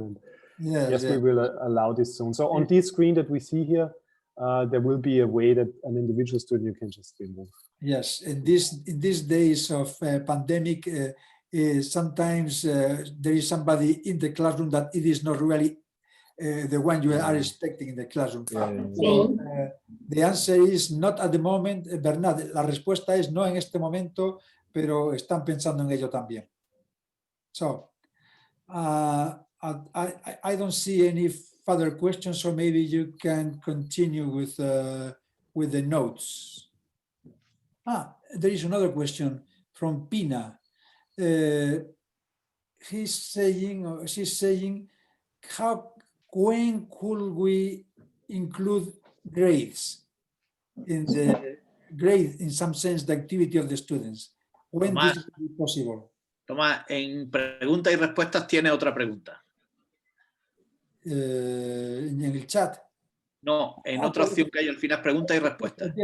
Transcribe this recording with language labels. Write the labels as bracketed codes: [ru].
[en] And yes, we will allow this soon. So on this screen that we see here, there will be a way that an individual student you can just remove. Yes, in these days of pandemic, sometimes there is somebody in the classroom that it is not really the one you are expecting in the classroom. So, the answer is not at the moment, Bernard. [es] La respuesta es no en este momento, pero están pensando en ello también. [en] So, I don't see any further questions, so maybe you can continue with the notes. There is another question from Pina. She's saying, when could we include grades in the grade, in some sense, the activity of the students? When Tomás, this will be possible? [es] Tomás, en preguntas y respuestas tiene otra pregunta. En el chat. No, en otra opción que hay al final, preguntas y respuestas.